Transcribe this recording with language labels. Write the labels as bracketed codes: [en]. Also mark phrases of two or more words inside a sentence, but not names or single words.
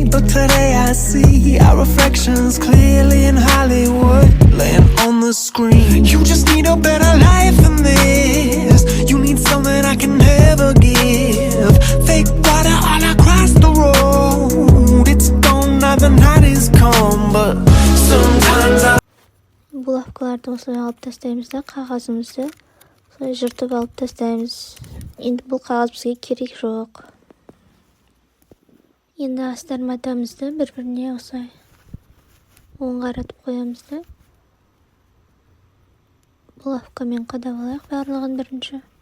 [en] But today I see our reflections clearly in Hollywood, laying on the screen. You just need a better life than this. You need something I can never give. Fake water all across the road. It's gone now, the night is come. But sometimes I... [kk] Булавкаларды осылай алып тастаймыз да қағазымызды осылай жыртып алып тастаймыз. Енді бұл қағаз бізге керек жоқ. Енді астар матамызды бір-біріне осылай оң қаратып қоямыз да булавкамен қадап алайық барлығын бірінші.